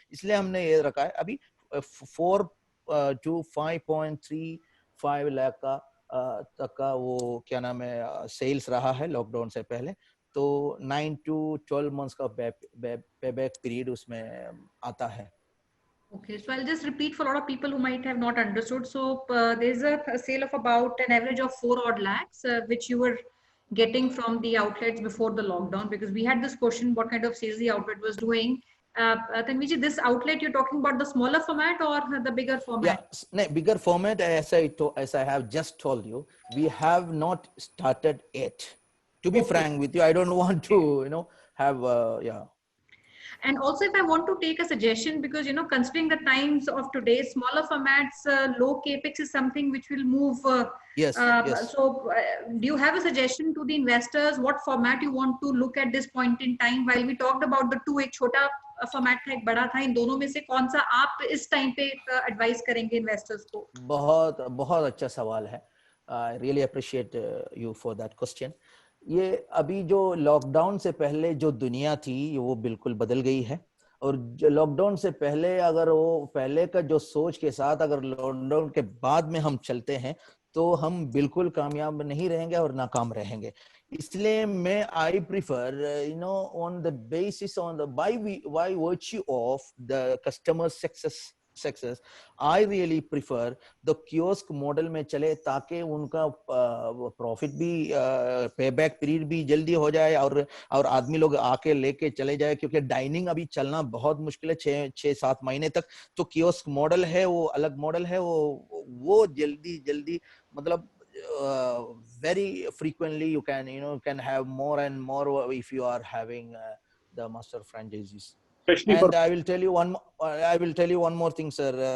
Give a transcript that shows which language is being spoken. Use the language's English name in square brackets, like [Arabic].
[Hindi] इसलिए हमने ये रखा है अभी 4 to 5.35 लाख का तक का वो क्या नाम है सेल्स रहा है लॉकडाउन से पहले. तो 9 to 12 months का पे बैक पीरियड उसमें आता है. [English] Okay, so I'll just repeat for a lot of people who might have not understood. So there's a sale of about an average of 4 odd lakhs, which you were getting from the outlets before the lockdown, because we had this question, what kind of sales the outlet was doing. Tanviji, this outlet you're talking about the smaller format or the bigger format? Yeah, bigger format. As I have just told you, we have not started yet. To be frank with you, I don't want to, have yeah. And also, if I want to take a suggestion, because considering the times of today, smaller formats, low capex is something which will move. Yes. So, do you have a suggestion to the investors? What format you want to look at this point in time? While we talked about the two, [Hindi] एक छोटा format था, एक बड़ा था, इन दोनों में से कौन सा आप इस टाइम पे advise करेंगे investors को? बहुत अच्छा सवाल है. [English] I really appreciate you for that question. [Hindi] ये अभी जो लॉकडाउन से पहले जो दुनिया थी वो बिल्कुल बदल गई है. और लॉकडाउन से पहले अगर वो पहले का जो सोच के साथ अगर लॉकडाउन के बाद में हम चलते हैं तो हम बिल्कुल कामयाब नहीं रहेंगे और नाकाम रहेंगे. इसलिए मैं [English] I prefer on the basis on the by virtue of the customer success, I really prefer the kiosk model [Hindi] में चले ताकि उनका प्रॉफिट भी पे बैक पीरियड भी जल्दी हो जाए और आदमी लोग आके लेके चले जाए, क्योंकि डाइनिंग अभी चलना बहुत मुश्किल है 6-7 महीने तक. तो कियोस्क मॉडल है वो अलग मॉडल है, वो जल्दी मतलब [English] very frequently you can have more and more if you are having the master franchisees. And I will tell you one more thing, sir.